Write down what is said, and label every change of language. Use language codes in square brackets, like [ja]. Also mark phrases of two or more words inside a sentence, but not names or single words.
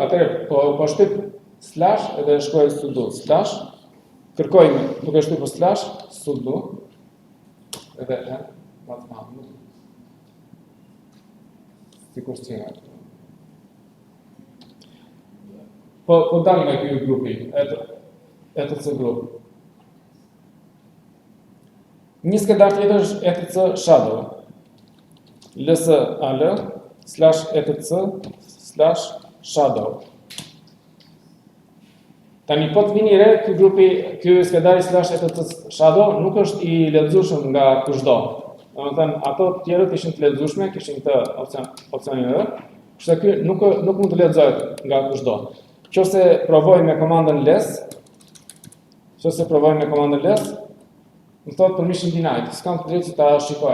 [sq] Atëherë po shtyp slash edhe shkruaj sudo slash, kërkoj duke shtypur slash sudo edhe sikur që po dalim nga ky grupi etc grup. Një skedar tjetër është etc shadow, lsal /etc/shadow. Tani po të vini re, ky skedari /etc/shadow nuk është i lexueshëm nga kushdo. Domethënë ato të tjerët ishin të lexueshme, kishin këtë opsionin edhe. Kështu që ky nuk mund të lexohet nga kushdo. Nëse provoj me komandën less, më thot [en] permission denied, [sq] s'kam të drejtë ta shikoj.